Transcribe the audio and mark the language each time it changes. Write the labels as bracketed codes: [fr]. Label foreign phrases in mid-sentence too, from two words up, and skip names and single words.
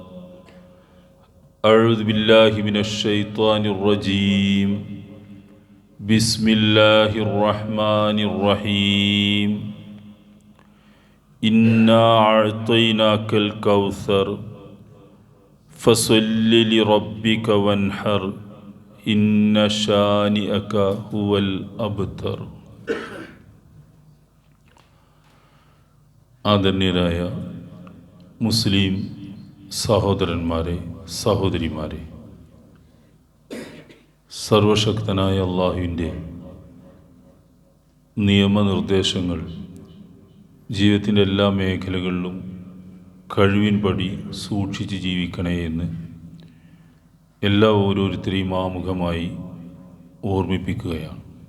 [ar] أعوذ بالله من الشيطان الرجيم بسم الله الرحمن الرحيم إنا أعطيناك الكوثر فصل لربك وانحر إن شانئك هو الأبتر. [ml] ആദരണീയരായ മുസ്ലിം സഹോദരന്മാരെ, സഹോദരിമാരെ, സർവശക്തനായ അള്ളാഹുവിൻ്റെ നിയമനിർദ്ദേശങ്ങൾ ജീവിതത്തിൻ്റെ എല്ലാ മേഖലകളിലും കഴിവിൻപടി സൂക്ഷിച്ച് ജീവിക്കണേ എന്ന് എല്ലാ ഓരോരുത്തരെയും ആമുഖമായി ഓർമ്മിപ്പിക്കുകയാണ്.